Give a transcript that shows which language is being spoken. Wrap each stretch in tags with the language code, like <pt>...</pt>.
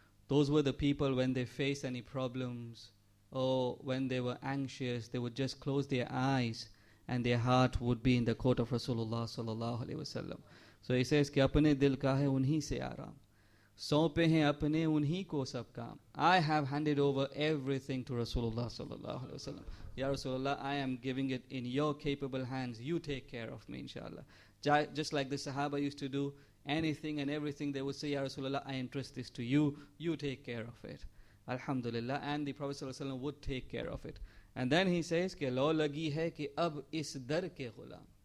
<en>Those were the people when they face any problems or when they were anxious, they would just close their eyes and their heart would be in the court of Rasulullah sallallahu alayhi wasallam. So he says</en> <ur>کہ اپنے دل کا ہے انہی سے آرام، سونپے ہیں اپنے انہی کو سب کام.</ur> <en>I have handed over everything to Rasulullah sallallahu alaihi wasallam. Ya Rasulullah, I am giving it in your capable hands. You take care of me, inshallah. Just like the Sahaba used to do, anything and everything they would say, Ya Rasulullah, I entrust this to you. You take care of it. Alhamdulillah. And the Prophet sallallahu alaihi wasallam would take care of it. And then he says</en> <ur>کہ لو لگی ہے کہ اب اس در کے غلام.</ur>